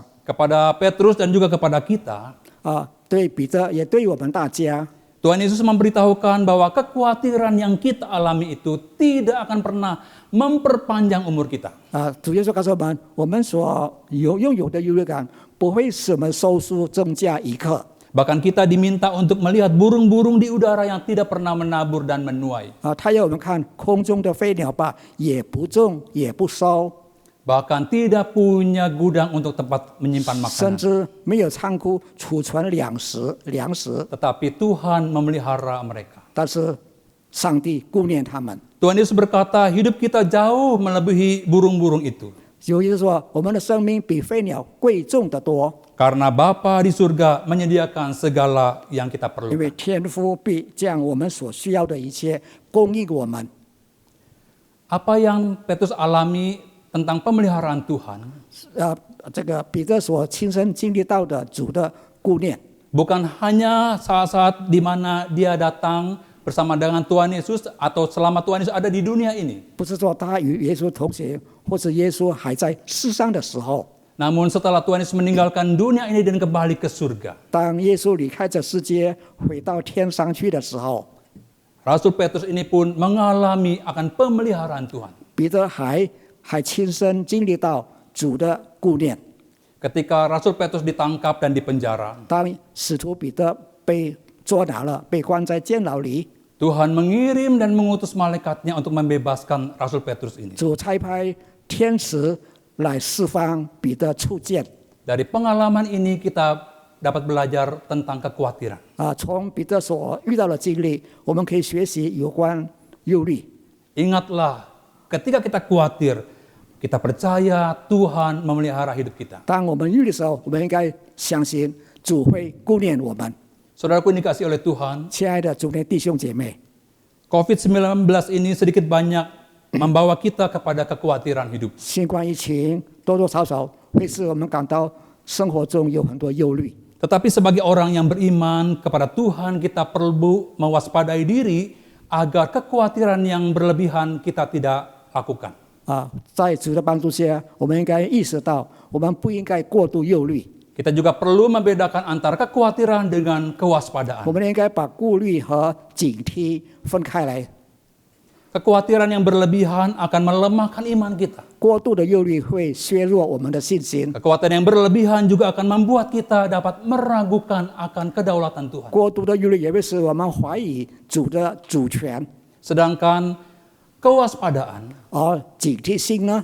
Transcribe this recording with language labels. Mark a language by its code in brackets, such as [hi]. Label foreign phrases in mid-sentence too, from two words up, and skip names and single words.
[id] Kepada Petrus dan juga kepada kita, [zh] 对彼得也对我们大家， [id] Tuhan Yesus memberitahukan bahwa kekhawatiran yang kita alami itu tidak akan pernah memperpanjang umur kita. [zh] 主耶稣告诉我们，我们所拥有的忧虑感不会使我们寿数增加一刻。 [id] Bahkan kita diminta untuk melihat burung-burung di udara yang tidak pernah menabur dan menuai. [zh] 他要我们看空中的飞鸟吧，也不种也不收， [id] Bahkan tidak punya gudang untuk tempat menyimpan [zh] 甚 [id] makanan. [zh] 至没有仓库储存粮食。 [id] Tetapi Tuhan memelihara mereka. [zh] 但是上帝顾念他们。 [id] Tuhan Yesus berkata, hidup kita jauh melebihi burung-burung itu. [zh] 有意思说，我们的生命比飞鸟贵重得多， [id] Karena Bapa di surga menyediakan segala yang kita [zh] 因 [id] perlukan. [zh] 为天父必将我们所需要的一切供应我们。 [id] Apa yang Petrus alami tentang pemeliharaan Tuhan [zh] 这个彼得所亲身经历到的主的顾念， [id] bukan hanya saat-saat di mana dia datang bersama dengan Tuhan Yesus atau selama Tuhan Yesus ada di dunia ini. [zh] 不是说他与耶稣同行，或是耶稣还在世上的时候。 [id] Namun setelah Tuhan Yesus meninggalkan dunia ini dan kembali ke surga, [zh] 当耶稣离开这世界，回到天上去的时候， [id] Rasul Petrus ini pun mengalami akan pemeliharaan Tuhan. [zh] 彼得还亲身经历到主的顾念。 [id] Ketika Rasul Petrus ditangkap dan dipenjara, [zh] 当使徒彼得被捉拿了，被关在监牢里， [id] Tuhan mengirim dan mengutus malaikatnya untuk membebaskan Rasul Petrus ini. [zh] 主差派天使来释放彼得出监。 [id] Dari pengalaman ini kita dapat belajar tentang kekhawatiran. [zh] 从彼得所遇到的经历，我们可以学习有关忧虑。 [id] Ingatlah, ketika kita khawatir, kita percaya Tuhan memelihara hidup kita. [zh] 当我们忧虑的时候，我们应该相信主会顾念我们。 [id] Saudaraku yang dikasihi oleh Tuhan, [zh] 亲爱的主内弟兄姐妹， [id] COVID-19 ini sedikit banyak membawa kita kepada kekhawatiran hidup. [zh] 新冠疫情多多少少会使我们感到生活中有很多忧虑。 [id] Tetapi sebagai orang yang beriman kepada Tuhan, kita perlu mewaspadai diri agar kekhawatiran yang berlebihan kita tidak lakukan. [zh] 在主的帮助下，我们应该意识到，我们不应该过度忧虑。 [id] Kita juga perlu membedakan antara kekhawatiran dengan [zh] 我 [id] kewaspadaan. [zh] 们应该把顾虑和警惕分开来。 [id] Kekhawatiran yang berlebihan akan melemahkan iman kita. [zh] 过度的忧虑会削弱我们的信心， [id] Kekhawatiran yang berlebihan juga akan membuat kita dapat meragukan akan kedaulatan Tuhan. [zh] 过度的忧虑也会使我们怀疑主的主权。 [id] Sedangkan kewaspadaan [zh] 而警惕性呢，